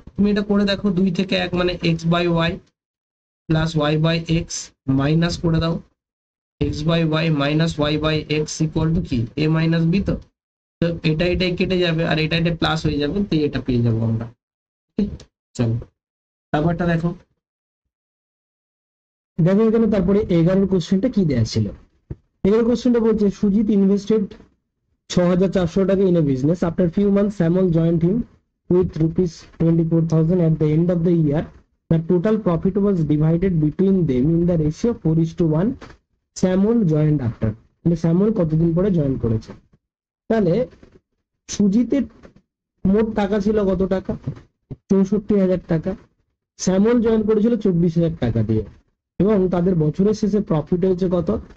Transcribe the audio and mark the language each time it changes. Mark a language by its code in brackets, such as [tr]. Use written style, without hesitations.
[bn] তুমি এটা করে দেখো, 2 থেকে 1 মানে x by Y plus y by x, minus করে দাও x by Y minus y by x equal to কি, a মাইনাস বি, তো এটা এটাই কেটে যাবে আর এটা এটা প্লাস হয়ে যাবে, তো এটা পেয়ে যাবো আমরা। চলো তারপরটা দেখো, দেখো এখানে তারপরে 11 কোশ্চেনটা কি দেওয়া ছিল, 11 কোশ্চেনটা বলছে সুজিত [en] Invested 6,400 taka in a business, after few months Samuel joined him with rupees 24,000 at the end of the year, the total profit was divided between them in the ratio 4:1. [bn] Samuel joint after, মানে Samuel কতদিন পরে join করেছে। তাহলে সুজিতের মোট টাকা ছিল কত টাকা? 64,000 টাকা। স্যামুয়েল জয়েন করেছিল 24,000 টাকা দিয়ে, এবং তাদের বছরের শেষে প্রফিট হয়েছে কত?